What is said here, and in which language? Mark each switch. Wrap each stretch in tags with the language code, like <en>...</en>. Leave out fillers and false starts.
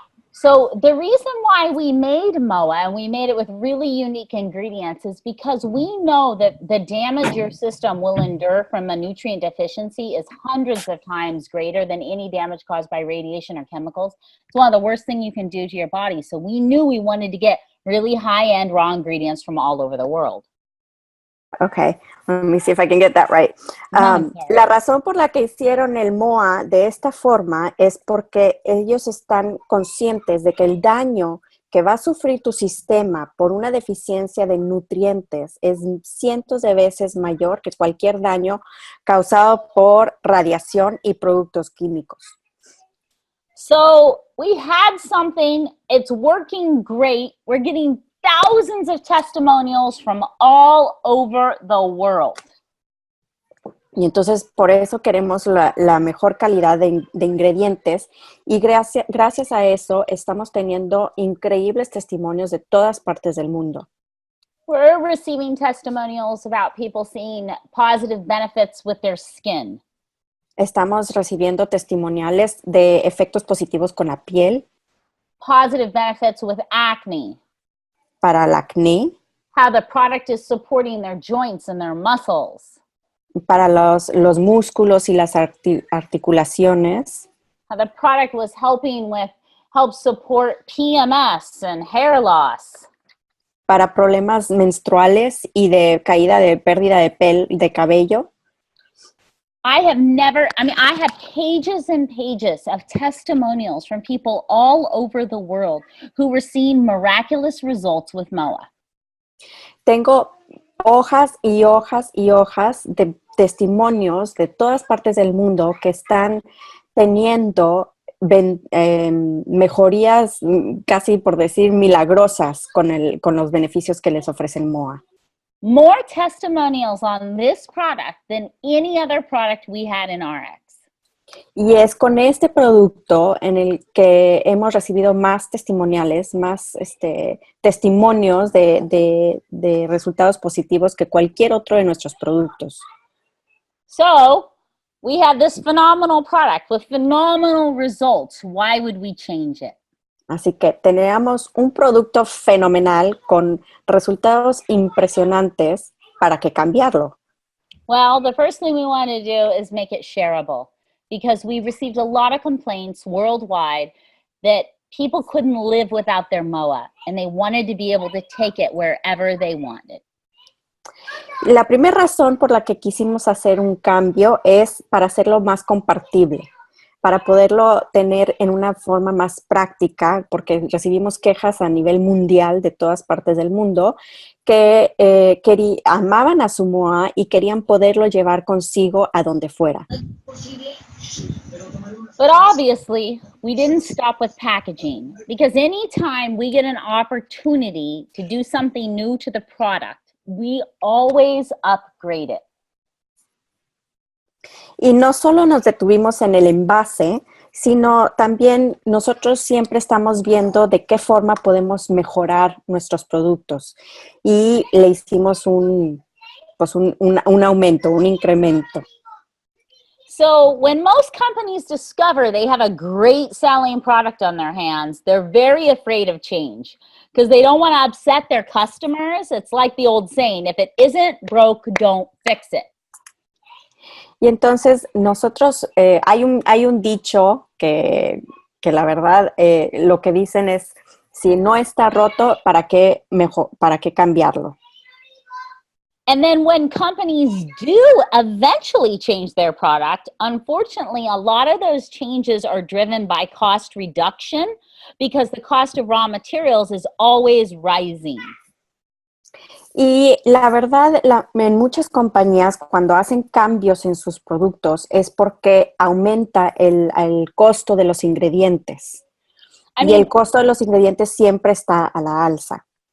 <en>So the reason why we made MOA, and we made it with really unique ingredients, is because we know that the damage your system will endure from a nutrient deficiency is hundreds of times greater than any damage caused by radiation or chemicals. It's one of the worst things you can do to your body. So we knew we wanted to get really high-end raw ingredients from all over the world. Okay, let me see if I can get that right.</en> <es>La razón por la que hicieron el MOA de esta forma es porque ellos están conscientes de que el daño que va a sufrir tu sistema por una deficiencia de nutrientes es cientos de veces mayor que cualquier daño causado por radiación y productos químicos.</es> <en>So we had something, it's working great. We're getting thousands of testimonials from all over the world.</en> <es>Y entonces por eso queremos la mejor calidad de ingredientes y gracias a eso estamos teniendo increíbles testimonios de todas partes del mundo.</es> <en>We're receiving testimonials about people seeing positive benefits with their skin.</en> <es>Estamos recibiendo testimoniales de efectos positivos con la piel,</es> <en>Positive benefits with acne.</en> <es>para el acné,</es> <en>How the product is supporting their joints and their muscles.</en> <es>para los músculos y las articulaciones,</es> <en>How the product was help support PMS and hair loss.</en> <es>para problemas menstruales y de caída de pérdida de cabello.</es> <en>I have pages and pages of testimonials from people all over the world who were seeing miraculous results with MOA.</en> <es>Tengo hojas y hojas y hojas de testimonios de todas partes del mundo que están teniendo mejorías, casi por decir milagrosas, con los beneficios que les ofrece el MOA.</es> <en>More testimonials on this product than any other product we had in RX.</en> <es>Y es con este producto en el que hemos recibido más testimoniales, más testimonios de resultados positivos que cualquier otro de nuestros productos.</es> <en>So, we have this phenomenal product with phenomenal results. Why would we change it?</en> <es>Así que teníamos un producto fenomenal con resultados impresionantes. ¿Para qué cambiarlo?</es> <en>Well, the first thing we want to do is make it shareable, because we received a lot of complaints worldwide that people couldn't live without their MOA, and they wanted to be able to take it wherever they wanted.</en> <es>La primera razón por la que quisimos hacer un cambio es para hacerlo más compartible, para poderlo tener en una forma más práctica, porque recibimos quejas a nivel mundial de todas partes del mundo que amaban a su MOA y querían poderlo llevar consigo a donde fuera.</es> <en>But obviously, we didn't stop with packaging, because anytime we get an opportunity to do something new to the product, we always upgrade it.</en> <es>Y no solo nos detuvimos en el envase, sino también nosotros siempre estamos viendo de qué forma podemos mejorar nuestros productos. Y le hicimos un aumento, un incremento.</es> <en>So when most companies discover they have a great selling product on their hands, they're very afraid of change because they don't want to upset their customers. It's like the old saying, if it isn't broke, don't fix it.</en> <es>Y entonces nosotros, hay un dicho que que la verdad lo que dicen es, si no está roto, ¿para qué cambiarlo?</es> <en>And then when companies do eventually change their product, unfortunately, a lot of those changes are driven by cost reduction because the cost of raw materials is always rising.</en> <es>Y la verdad, en muchas compañías, cuando hacen cambios en sus productos, es porque aumenta el costo de los ingredientes. Y el costo de los ingredientes siempre está a la alza.</es>